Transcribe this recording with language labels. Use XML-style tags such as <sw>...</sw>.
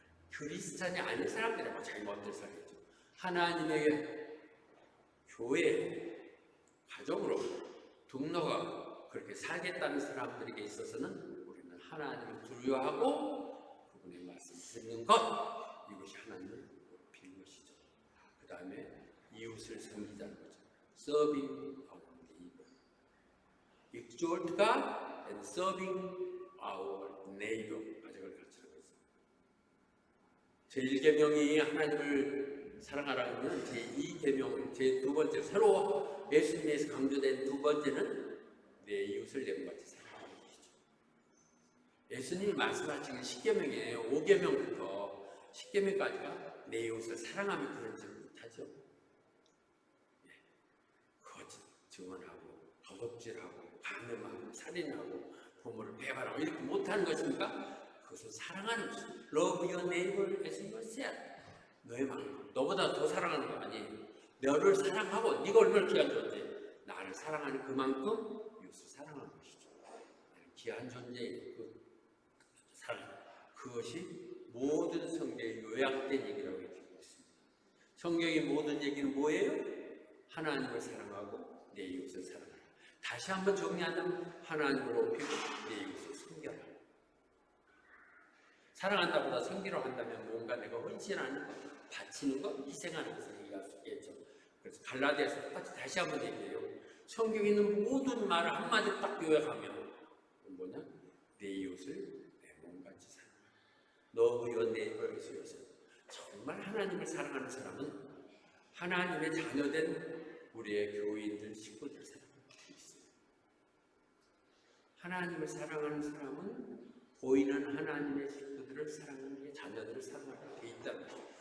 <ko>크리스찬이 아닌 사람들이라고 자기 멋대로 살겠죠. 하나님의 교회, 가정으로 등록하고 그렇게 살겠다는 사람들에게 있어서는 우리는 하나님을 두려워하고 그분의 말씀 듣는 것, 이것이 하나님을 높이는 것이죠. 그 다음에 이웃을 섬기자는 거죠.</ko> <en>Serving our neighbor. Exalt God and serving our neighbor.</en> <ko>아직을 가르치는 거죠. 제1계명이 하나님을 사랑하라는 제2계명, 제2 번째, 새로 예수님에서 강조된 두 번째는 내 이웃을 내 몸같이 사랑하는 것이죠. 예수님이 말씀하신 10계명이에요. 5계명부터 10계명까지가 내 이웃을 사랑하며 그런지 못하죠. 거짓 증언하고 도둑질하고 간음하고 살인하고 부모를 배반하고 이렇게 못하는 것입니까? 그것을 사랑하는 것입니다.</ko> <en>Love your neighbor as yourself.</en> <ko>너의 마음, 너보다 더 사랑하는 거 아니에요. 너를 사랑하고 네가 얼마나 귀한 존재, 나를 사랑하는 그만큼 이웃을 사랑하는 것이죠. 귀한 존재의 그 사랑, 그것이 모든 성경에 요약된 얘기라고 얘기하고 있습니다. 성경의 모든 얘기는 뭐예요? 하나님을 사랑하고 내 이웃을 사랑하라. 다시 한번 정리하면 하나님을 높이고 내 이웃을 섬겨라. 사랑한다보다 섬기러 한다면 뭔가 내가 헌신하는 것, 바치는 것, 희생하는 것을 얘기할 수 있겠죠. 그래서 갈라디아서 똑같이 다시 한번 얘기해요. 성경에 있는 모든 말을 한마디 딱 요약하면 뭐냐? 내 이웃을 내 몸같이 사랑하라.</ko> <en>Love your neighbor as yourself.</en> <ko>정말 하나님을 사랑하는 사람은 하나님의 자녀된 우리의 교인들, 식구들 사랑하는 수 있어요. 하나님을 사랑하는 사람은 보이는 하나님의 식구들을 사랑하는 게 자녀들을 사랑하게 돼 있다는 거죠.</ko>